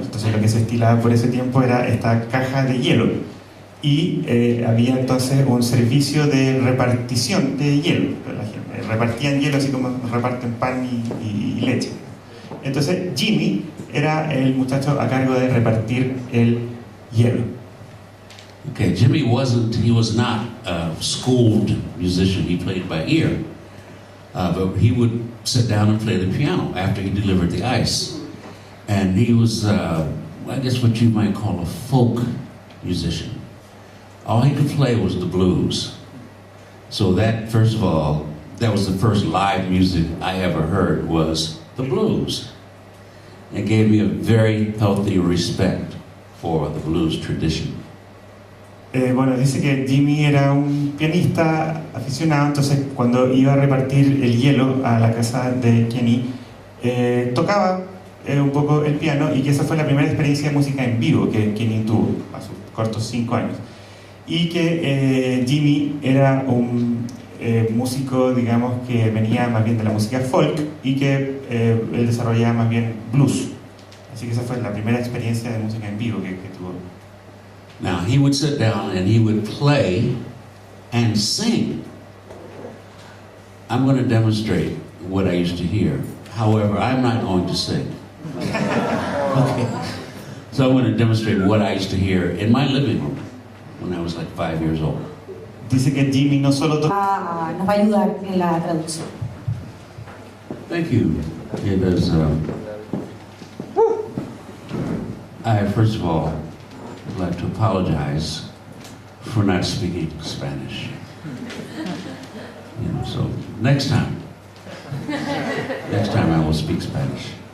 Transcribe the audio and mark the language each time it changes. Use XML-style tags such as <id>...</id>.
<es>Entonces lo que se estilaba por ese tiempo era esta caja de hielo, y había entonces un servicio de repartición de hielo. La gente repartían hielo así como reparten pan y leche. Entonces Jimmy era el muchacho a cargo de repartir el hielo.</es> <en>Okay, Jimmy was not a schooled musician. He played by ear, but he would sit down and play the piano after he delivered the ice. And he was, I guess what you might call a folk musician. All he could play was the blues. So that, first of all, that was the first live music I ever heard, was the blues. It gave me a very healthy respect for the blues tradition.</en> <es>Bueno, dice que Jimmy era un pianista aficionado, entonces cuando iba a repartir el hielo a la casa de Kenny, tocaba un poco el piano, y que esa fue la primera experiencia de música en vivo que Kenny tuvo a sus cortos 5 años. Y que Jimmy era un músico, digamos, que venía más bien de la música folk, y que él desarrollaba más bien blues. Así que esa fue la primera experiencia de música en vivo que tuvo.</es> <en>Now, he would sit down and he would play and sing. I'm going to demonstrate what I used to hear. However, I'm not going to sing. Okay. So I'm going to demonstrate what I used to hear in my living room when I was like 5 years old.</en> <es>Dice que Jimmy no solo nos va a ayudar en la traducción.</es> <en>Thank you. It is, I, first of all, I'd like to apologize for not speaking Spanish. You know, so next time I will speak Spanish.</en>